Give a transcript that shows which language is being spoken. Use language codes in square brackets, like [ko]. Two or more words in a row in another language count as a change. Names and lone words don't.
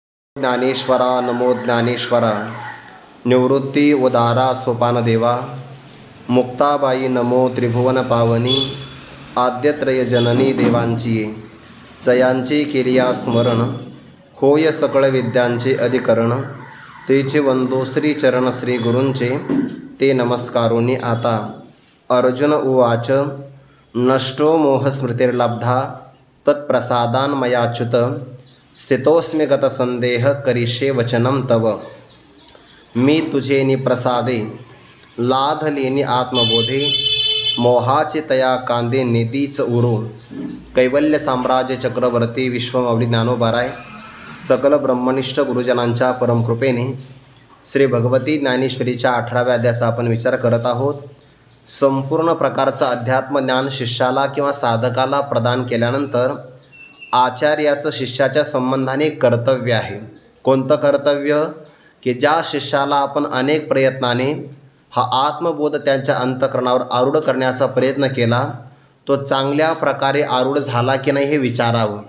[mr] ज्ञानेश्वरा नमो ज्ञानेश्वरा निवृत्ती उदारा सोपानदेवा मुक्ताबाई नमो त्रिभुवन पावनी आद्यत्रय जननी देवांची जयांची केलिया स्मरण होय सकळ विद्यांचे अधिकरण तेचे वंदो श्री चरण श्री गुरूंचे ते नमस्कारोनी आता। [sa] अर्जुन उवाच नष्टो मोहस्मृतिर्लब्धा तत्प्रसादान् मयाच्युत स्थितोस्मि गतसंदेह करिष्ये वचनं तव। [mr] मी तुझे निप्रसादे लाधलेनी आत्मबोधे मोहाचे तया कांदे निधीच उरो। कैवल्य साम्राज्य चक्रवर्ती विश्वमाऊली ज्ञानोबाराय सकल ब्रह्मनिष्ठ गुरुजनांच्या परमकृपेने श्री भगवती ज्ञानेश्वरीच्या 18व्या अध्यायाचा आपण विचार करत आहोत। संपूर्ण प्रकारचं अध्यात्मज्ञान शिष्याला किंवा साधकाला प्रदान केल्यानंतर आचार्याचं शिष्याच्या संबंधाने कर्तव्य आहे। कोणतं कर्तव्य? की ज्या शिष्याला आपण अनेक प्रयत्नाने हा आत्मबोध त्यांच्या अंतःकरणावर आरूढ करण्याचा प्रयत्न केला तो चांगल्या प्रकारे आरूढ झाला की नाही हे विचारावं।